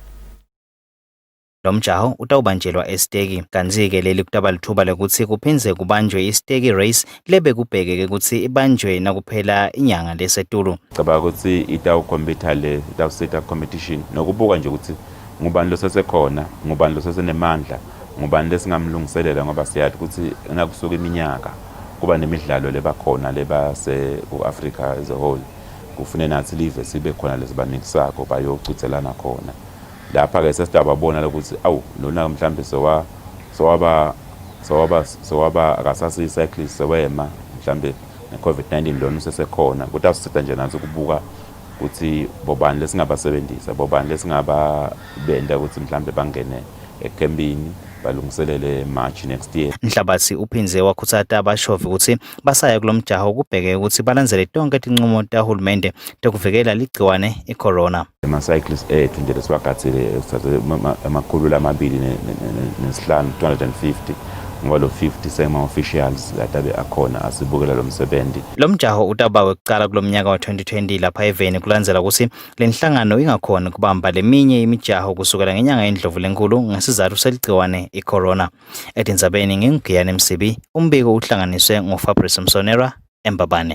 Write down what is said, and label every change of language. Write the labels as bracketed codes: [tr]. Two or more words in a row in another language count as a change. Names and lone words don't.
[ss] Lomjaho utawubanjelwa eSteki kanzi-ke leli kutaba lithuba lokuthi kuphinze kubanjwe iSteki race lebe kubhekeke ukuthi ibanjwe nakuphela inyanga lesetulu. Cabanga ukuthi itawukompetha itawuseta competition nokubuka nje ukuthi ngubani losesekhona ngubani losesenemandla ngubani lesingamlungiselela ngoba siyathi ukuthi nakusuka iminyaka kuba nemidlalo lebakhona lebase ku-Africa [en] as a whole [ss] kufune nathi live sibe khona lesibanikisako bayochithelana khona. Lapha ke sesitawabona ukuthi awu lona mhlambe sowaba akasasi cyclist sewema mhlambe neCovid-19 lona usesekhona kodwa asithatha nje nathi ukubuka ukuthi bobani lesingabasebenzisa bobani lesingaba benda ukuthi mhlambe bangene eKembini balungiselele [en] March next year. [ss] Mhlabathi uphinze wakhuthaza abashovi ukuthi basaya kulomjaho ukubheke ukuthi balandzele tonke tinqumo tahulumende tokuvikela ligciwane icorona. Ama-cyclists ethu nje lesibagathile amakhulu 205 250 ngoba lo 50 sema-officials kade akhona asibukela lo msebenzi. Lo mjaho utabawe kuqala kulomnyaka wa 2020 lapha eVeni kulandzela ukuthi lenhlangano ingakhona kubamba leminye imijaho kusukela ngenyanga endlovu lenkulu ngesizathu seligciwane icorona. Etindzabeni ngingiyane Msibi, umbiko uhlanganiswe ngoFabrice Msonera eMbabane.